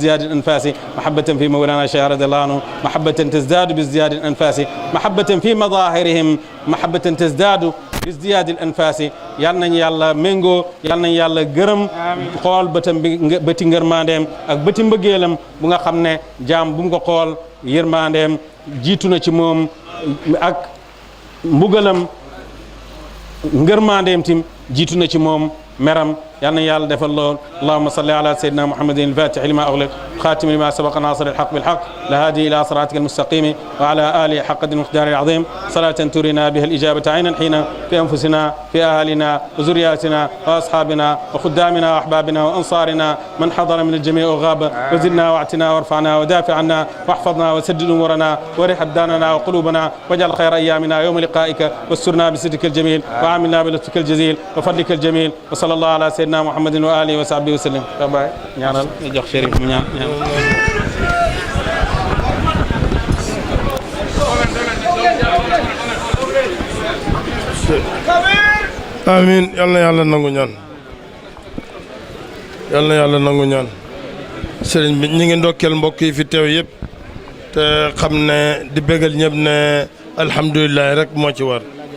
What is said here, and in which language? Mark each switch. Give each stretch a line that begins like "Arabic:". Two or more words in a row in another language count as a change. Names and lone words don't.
Arabic: زياد أنفاس محبة في مولانا شيخ رضي الله عنه محبة تزداد بزياد أنفاس محبة في مظاهرهم محبة تزداد بزياد الأنفاس
Wolof: yal nañ yàlla méngoo yal nañ yàlla gërëm xool bëtam bi bëti ngërmandeem ak bëti mbëggeelam bu nga xam ne jaam bu mu ko xool yërmandeem jiitu na ci moom ak mbugalam ngërmandeem tim jiitu na ci moom meram yal nañ yàlla defal lool
Arabic: اللهم صل على سيدنا محمد الفاتح لما أغلق الخاتم لما سبق ناصر الحق بالحق الهادي إلى صراطك المستقيم وعلى آله حق المقدار العظيم صلاة ترينا بها الإجابة عيانا حين في أنفسنا في أهلنا وذريتنا وأصحابنا وخدامنا وأحبابنا وأنصارنا من حضر من الجمع وغاب وزدنا وآتنا وارفعنا وادفع عنا واحفظنا وسدد امورنا ورح ابداننا وقلوبنا واجعل خير ايامنا يوم لقائك واسترنا بسترك الجميل وعاملنا بلطفك الجزيل وفضلك الجميل وصلى الله على سيدنا محمد واله وصحبه وسلم باي
Wolof: ñaanal ñu jox Chérif mu ñaan amiin yal na yàlla nangu ñaan yal na yàlla nangu ñaan sëriñ bi ñu ngi ndokkeel mbokk yi fi teew yëpp te xam ne di bégal ñëpp ne alhamdulilah rek moo ci war